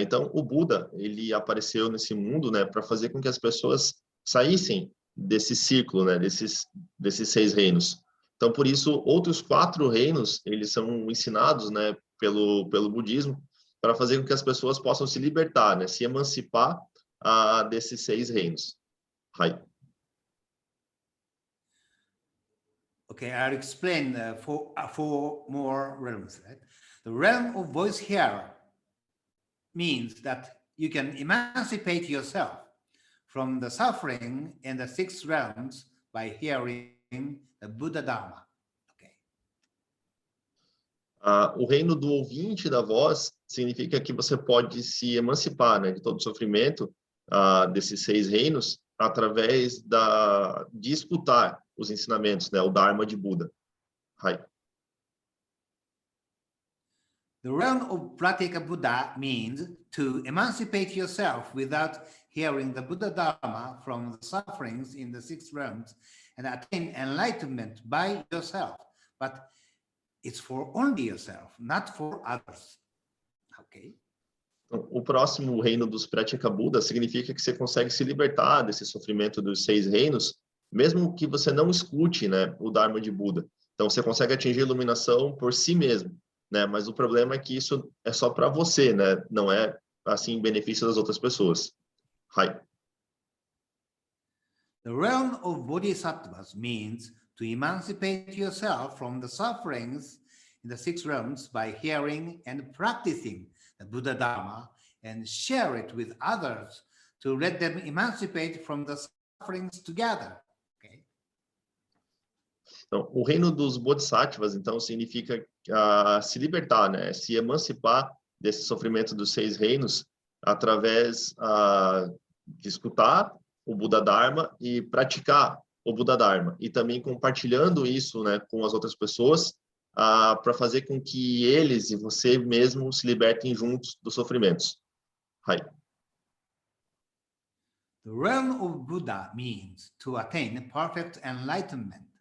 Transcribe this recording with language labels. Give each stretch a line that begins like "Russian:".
Portuguese: Então, o Buda, ele apareceu nesse mundo, né, para fazer com que as pessoas saíssem desse ciclo, né, desses 6 reinos. Então, por isso, outros 4 reinos, eles são ensinados, né, pelo budismo, para fazer com que as pessoas possam se libertar, né, se emancipar desses 6 reinos. Hai.
English: Okay, I'll explain 4 more realms. Right? The realm of voice hearer means that you can emancipate yourself from the suffering in the 6 realms by hearing the Buddha Dharma. Okay.
Portuguese: O reino do ouvinte da voz significa que você pode se emancipar, né, de todo o sofrimento desses 6 reinos através de escutar os ensinamentos, né, o Dharma de Buda. Hai.
English: The realm of Pratyeka Buddha means to emancipate yourself without hearing the Buddha Dharma from the sufferings in the 6 realms and attain enlightenment by yourself. But it's for only yourself, not for others. Okay?
Portuguese: Então, o próximo reino dos Pratyeka Buddha significa que você consegue se libertar desse sofrimento dos 6 reinos, mesmo que você não escute, né, o Dharma de Buda. Então, você consegue atingir a iluminação por si mesmo, né? Mas o problema é que isso é só para você, né? Não é, assim, em benefício das outras pessoas. Hai.
English: The realm of bodhisattvas means to emancipate yourself from the sufferings in the six realms by hearing and practicing the Buddha Dharma and share it with others to let them emancipate from the sufferings together. Okay?
Portuguese: Então, o reino dos Bodhisattvas, então, significa se libertar, né? Se emancipar desse sofrimento dos seis reinos através de escutar o Buda Dharma e praticar o Buda Dharma. E também compartilhando isso, né, com as outras pessoas para fazer com que eles e você mesmo se libertem juntos dos sofrimentos. Hai.
English: The realm of Buddha means to attain perfect enlightenment.